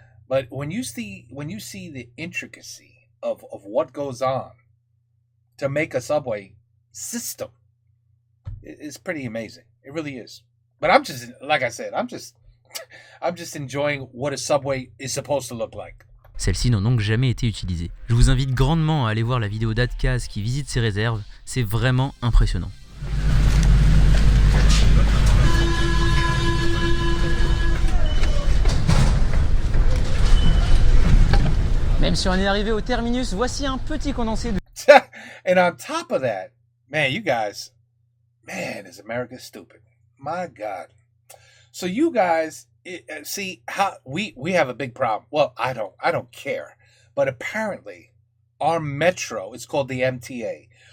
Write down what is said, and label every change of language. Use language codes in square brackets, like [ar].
[en] But when you see the intricacy of what goes on to make a subway system, it's pretty amazing. It really is. But I'm just, like I said, I'm just enjoying what a subway is supposed to look like. [fr] Celles-ci n'ont donc jamais été utilisées. Je vous invite grandement à aller voir la vidéo d'Adkaz qui visite ces réserves, c'est vraiment impressionnant. Même si on est arrivé au terminus, voici un petit condensé de [en] And on top of that, man, you guys, man, is America stupid? My God. So you guys see how we have a big problem. Well, I don't care. But apparently our metro, it's called the MTA.